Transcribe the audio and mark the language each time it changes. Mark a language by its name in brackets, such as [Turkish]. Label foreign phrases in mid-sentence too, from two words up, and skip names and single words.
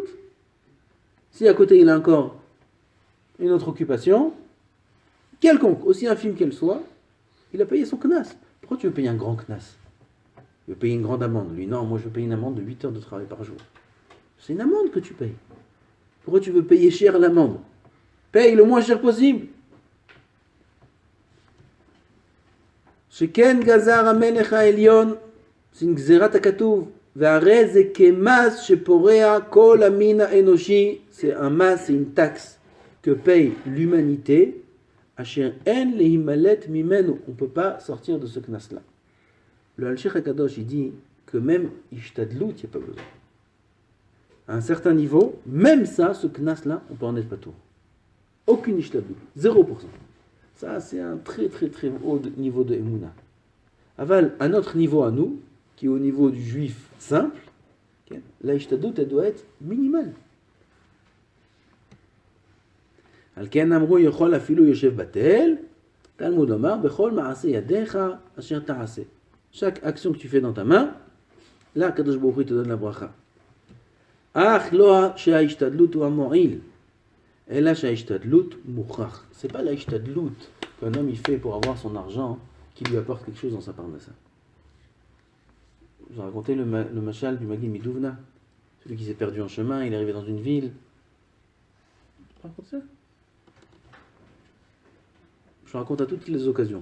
[French] Si à côté il a encore une autre occupation, quelconque, aussi infime qu'elle soit, il a payé son knas. Pourquoi tu veux payer un grand knas? Tu veux payer une grande amende. Lui, non, moi je veux payer une amende de 8 heures de travail par jour. C'est une amende que tu payes. Pourquoi tu veux payer cher l'amende? Paye le moins cher possible. [Hebrew] שכן גזר המלך העליון, [French] c'est une [Hebrew] גזירת הכתוב. [French] C'est un mas, c'est une taxe que paye l'humanité. On ne peut pas sortir de ce knas-là. Le Al-Sheikh HaKadosh, il dit que même ishtadlut, il n'y a pas besoin. À un certain niveau, même ça, ce knas-là, on peut en être pas tout. Aucune ishtadlut, 0%. Ça, c'est un très très très haut niveau de Emouna. Aval, à notre niveau à nous, qui est au niveau du juif simple, la ishtadlut, elle doit être minimale. [Hebrew] על כן אמרו יכול אפילו יושב בטל תלמוד לומר בכל מעשה ידיך אשר תעשה. [French] Chaque action que tu fais dans ta main, là, Kadosh Baruch Hu te donne la bracha. [Hebrew] אך לא שההשתדלות הוא מועיל אלא שההשתדלות מוכרח. [French] C'est pas la ishtadlut qu'un homme il fait pour avoir son argent qui lui apporte quelque chose dans sa parnassa. Je vous ai raconté le machal du Magid Midouvna, celui qui s'est perdu en chemin, il est arrivé dans une ville. Je raconte ça. Je raconte à toutes les occasions.